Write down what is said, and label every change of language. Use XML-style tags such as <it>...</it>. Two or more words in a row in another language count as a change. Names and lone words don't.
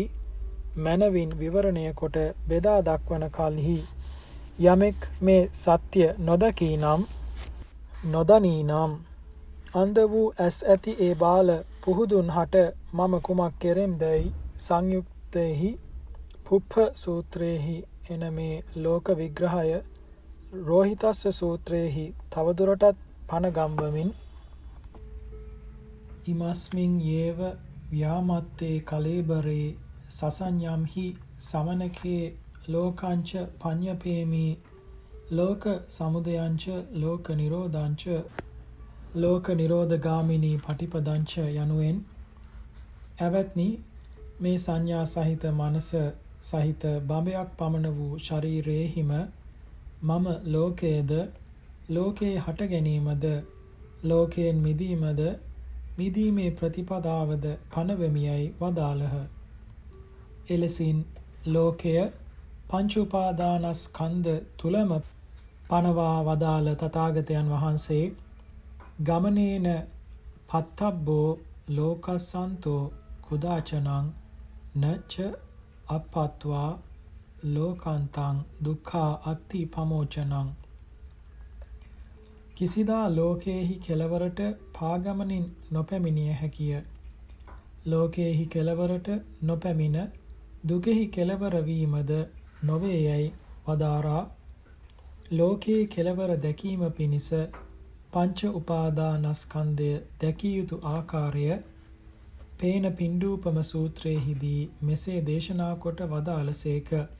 <si>මනවින් විවරණය කොට බෙදා දක්වන කල්හි යමෙක් මේ සත්‍ය නොදකී නම් නොදනී නම් අන්ධ වූ ඇස් ඇති ඒ බාල පුහුදුන් හට මම කුමක් කෙරෙම්දැයි සංයුක්තයෙහි පුප්ප සූත්‍රයෙහි එන මේ ලෝක විග්‍රහය රෝහිතස්ස සූත්‍රයෙහි තවදුරටත් පනගම්වමින්</si> <pi>ඉමස්මින් යේව ව්‍යාමත්තේ කලේබරේ සසඤ්ඤම්හි සමනකේ ලෝකංච පඤ්ඤපේමි ලෝක සමුදයංච ලෝක නිරෝධංච ලෝක නිරෝධගාමිනී පටිපදංච</pi> <si>යනුවෙන් ඇවැත්නි මේ සංඥා සහිත මනස සහිත බඹයක් පමණ වූ ශරීරයේහිම මම ලෝකයේද ලෝකයේ හට ගැනීමද ලෝකයෙන් මිදීමද මිදීමේ ප්‍රතිපදාවද පනවමියයි වදාළහ. එලෙසින් ලෝකය පංච උපාදානස්කන්ධ තුලම පනවා වදාළ තථාගතයන් වහන්සේ</si> <pi>ගමනේන පත්තබ්බෝ ලෝකසන්තෝ කුදාචනං නච අපත්වා ලෝකාන්තං දුක්ඛා අත්ති පමෝචනං.</pi> <si>කිසිදා ලෝකේහි කෙලවරට පාගමනින් නොපැමිණිය හැකිය. ලෝකේහි කෙලවරට නොපැමිණ දුකෙහි කෙලවර වීමද නොවේ යයි වදාරා ලෝකයේ කෙලවර දැකීම පිණිස පංච උපාදානස්කන්ධය දැකිය යුතු ආකාරය පේන පිණ්ඩූපම සූත්‍රයේදී මෙසේ දේශනා කොට වදාළසේක.</si>